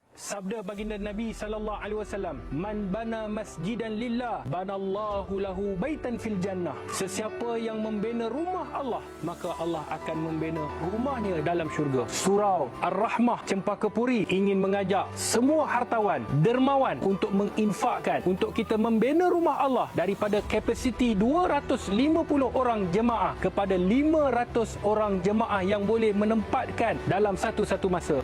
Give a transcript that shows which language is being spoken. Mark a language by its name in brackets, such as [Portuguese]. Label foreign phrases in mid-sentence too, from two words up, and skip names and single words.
[Malay] Sabda baginda Nabi [Arabic] صلى الله عليه وسلم من بنى مسجدا لله بنى الله له بيتا في الجنة." [Malay] Sesiapa yang membina rumah Allah, maka Allah akan membina rumahnya dalam syurga. Surau Ar-Rahmah Cempaka Puri ingin mengajak semua hartawan, dermawan untuk menginfakkan untuk kita membina rumah Allah daripada kapasiti 250 orang jemaah kepada 500 orang jemaah yang boleh menempatkan dalam satu-satu masa.